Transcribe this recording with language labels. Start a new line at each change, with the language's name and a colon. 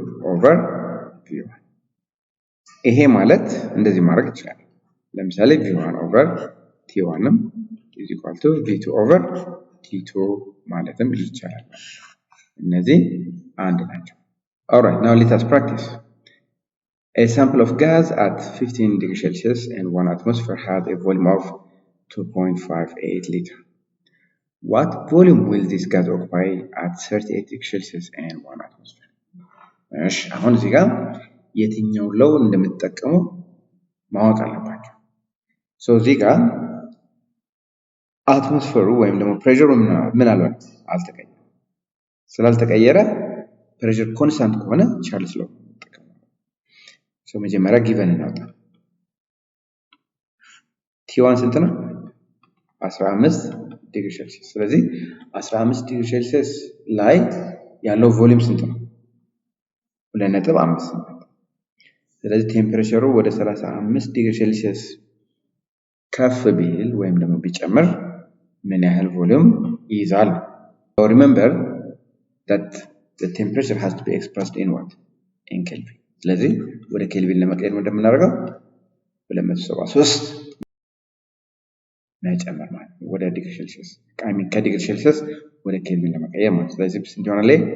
Amharic: over V1። ይሄ ማለት እንደዚህ ማድረግ ይችላል። ለምሳሌ
English: V1 over T1 is equal to V2 over T2
Amharic: ማለትም ይቻላል። እነዚህ አንድ ናቸው።
English: Alright, now let us practice. A sample of gas at 15 degrees Celsius and 1 atmosphere had a volume of 2.58 liters. What volume will this gas occupy at 38 degrees Celsius and 1 atmosphere?
Amharic: እሺ አሁን እዚህ ጋር የትኛው ሎው እንደምትጠቀሙ ማወቅ አለባችሁ። ሶ እዚህ ጋር አትሞስፌሩ ወይም ደግሞ ፕሬሸሩ ምናልባት አልተቀየረ። ስላልተቀየረ ፕሬሸር ኮንስታንት ከሆነ ቻርልስ ሎው እንጠቀም። ሶ መጀመሪያ ጊቨን እናውጣ። T1 ስንት ነው? 15 ዲግሪ ሴልሲየስ። ስለዚህ 15 ዲግሪ ሴልሲየስ ላይ ያለው ቮሊዩም ስንት ነው? 2.5። ስለዚህ ቴምፕሬቸሩ ወደ 35 ዲግሪ ሴልሲየስ ከፍ ቢል ወይም ደግሞ ቢጨምር ምን ያህል ቮሊዩም ይይዛል?
English: So remember that the temperature has to be expressed in what? In Kelvin.
Amharic: ስለዚህ ወደ ኬልቪን ለመቀየር እንደምናደርገው 273 መጨመር ማለት ነው። ወደ ዲግሪ ሴልሲየስ ከዲግሪ ሴልሲየስ ወደ ኬልቪን ለመቀየር ማለት ነው። ስለዚህ ስንት ይሆናል?